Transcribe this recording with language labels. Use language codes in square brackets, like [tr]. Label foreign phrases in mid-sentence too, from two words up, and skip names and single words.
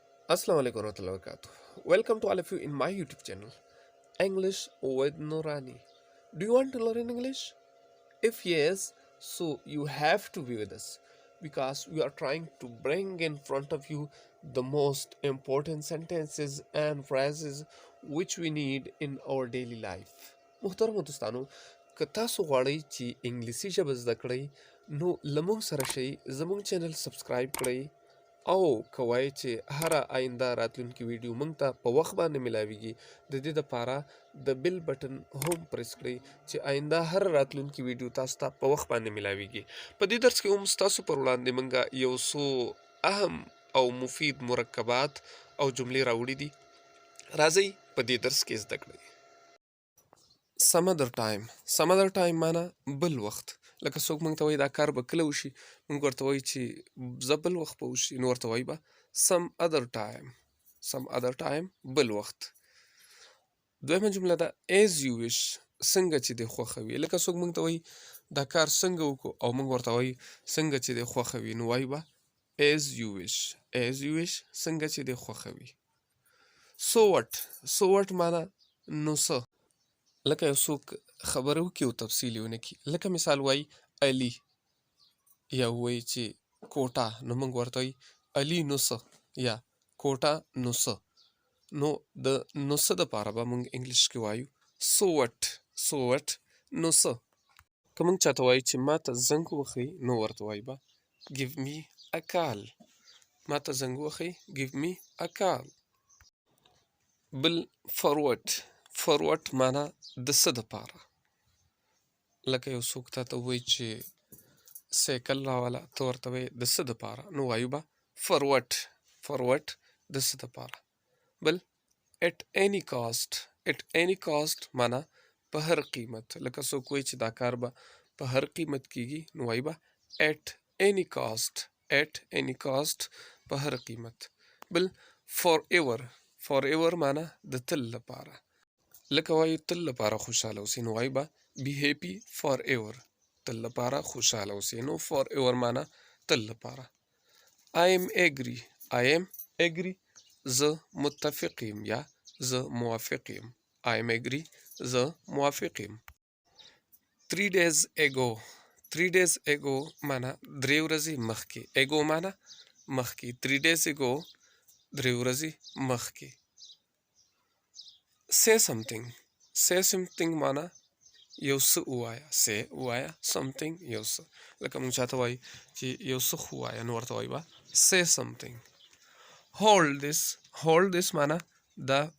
[en] Assalamu alaikum warahmatullahi wabarakatuh. Welcome to all of you in my YouTube channel, English with Nurani. Do you want to learn English? If yes, so you have to be with us because we are trying to bring in front of you the most important sentences and phrases which we need in our daily life. [ps] محترم دوستانو که تاسو غواړئ چې انګلیسي ژبه زده کړئ نو لمونږ سره شئ زمونږ چینل سبسکرایب کړئ او کوای چې هر آینده راتلونکي ویډیو مونږ ته په وخت باندې ملاويږي د دې لپاره د [en] bell button [ps] هم پریس کړئ چې آینده هر راتلونکي ویډیو تاسو ته په وخت باندې ملاويږي په دې درس کې هم تاسو پر وړاندې مونږ یو څو اهم او مفید مرکبات او جملې راوړي دي راځي په دې درس کې زده کړئ [en] some other time [ps] معنا بل وخت لکه څوک مونږ ته وایي دا کار به کله وشي مونږ ورته وایو چې زه بل وخت به وشي نو ورته وایي به [en] some other time [ps] بل وخت دویمه جمله ده [en] as you wish [ps] څنګه چې دې خوښه وي لکه څوک مونږ ته وایي دا کار څنګه وکړو او مونږ ورته وایي څنګه چې دې خوښه وي نو وایي به [en] as you wish [ps] څنګه چې دې خوښه وي [en] so what [ps] معنا نو څه لکه یو څوک خبره وکړي او تفصیل یې ونه کړي لکه مثال وایي علي یا وایي چې کوټه نو موږ ورته وایي علي نو څه یا کوټه نو څه نو د نو څه دپاره به موږ انګلیش کې وایو [en] so what [ps] نو څه که موږ چاته وایو چې ما ته زنګ وښیي نو ورته وایي به [en] give me a call [ps] ما ته زنګ وښیي [en] give me a call [ps] بل forward معنا د څه دپاره لکه یو څوک تاته ووایي چې سایکل راوله ته ورته وایې د څه دپاره نو وایو به forward د څه دپاره بل [en] at any cost [ps] معنا په هر قیمت لکه څوک وایي چې دا کار به په هر قیمت کیږي نو وایي به at [en] any cost [ps] په هر قیمت بل forever معنا د تل لپاره لکه وایي تل لپاره خوشحاله اوسئ نو وایي به [en] be happy forever [ps] تل لپاره خوشحاله اوسئ نو forever معنا تل لپاره [en] I am agree [ps] زه متفق یم یا زه موافق یم [en] I am agree [ps] زه موافق یم [en] 3 days ago [ps] معنا 3 ورځې مخکې ago معنا مخکې [en] 3 days ago [ps] 3 ورځې مخکې [en] say something [ps] معنا یو څه ووایه something یو څه لکه موږ چاته وایي چې یو څه خو ووایه نو ورته وایي به [en] say something hold this [ps] معنا دا